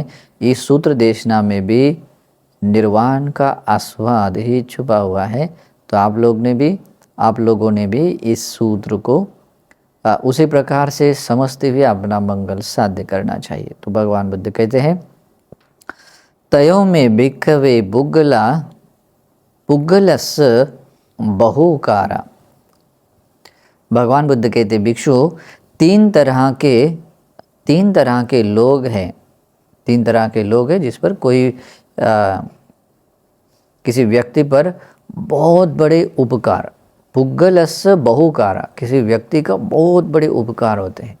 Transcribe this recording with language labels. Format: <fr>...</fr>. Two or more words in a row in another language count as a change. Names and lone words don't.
<hi>इस सूत्र देशना में भी निर्वाण का आस्वाद ही छुपा हुआ है। तो आप लोगों ने भी इस सूत्र को उसी प्रकार से समझते हुए अपना मंगल साध्य करना चाहिए। तो भगवान बुद्ध कहते हैं,</hi> <pi>तयो में भिक्खवे पुग्गला पुग्गलस बहुकारा।</pi> <hi>भगवान बुद्ध कहते भिक्षु, तीन तरह के लोग हैं। तीन तरह के लोग हैं जिस पर कोई किसी व्यक्ति पर बहुत बड़े उपकार,</hi> <pi>पुग्गलस बहुकारा,</pi> <hi>किसी व्यक्ति का बहुत बड़े उपकार होते हैं।</hi>